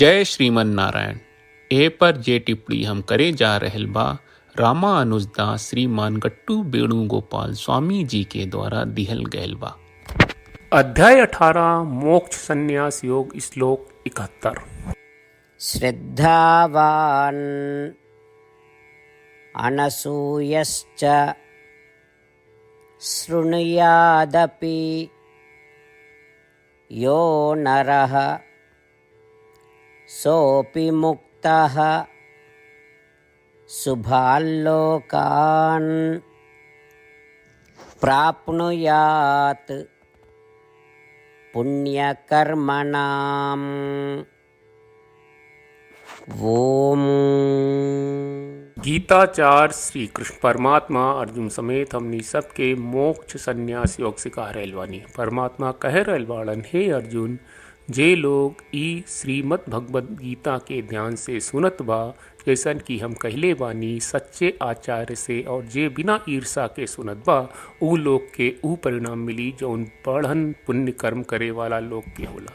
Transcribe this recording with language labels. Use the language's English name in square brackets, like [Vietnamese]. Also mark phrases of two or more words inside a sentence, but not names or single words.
[Bhojpuri] जय श्रीमन नारायण। ए पर जे टिप्पणी हम करे जा रहल बा रामानुजदास श्रीमान गट्टू वेणुगोपाल स्वामी जी के द्वारा दिहल गयल बा। अध्याय 18 मोक्ष संन्यास योग श्लोक 71। [Sanskrit] श्रद्धावान् अनसूयश्च शृणुयादपि यो नरः सोऽपि मुक्तः शुभाल्लोकान् प्राप्नुयात् पुण्यकर्मणाम्। ओम। [Bhojpuri] गीताचार्य श्री कृष्ण परमात्मा अर्जुन समेत हमनी सबके मोक्ष संन्यास योग सिखा रहल बानी। परमात्मा कह रहल बाड़न, हे अर्जुन, जे लोग ई श्रीमद् भगवद गीता के ध्यान से सुनत बा, जैसन कि हम कहले बानी सच्चे आचार्य से, और जे बिना ईर्षा के सुनत बा, ऊ लोग के ऊ परिणाम मिली जौन बढ़न पुण्य कर्म करे वाला लोग के होला।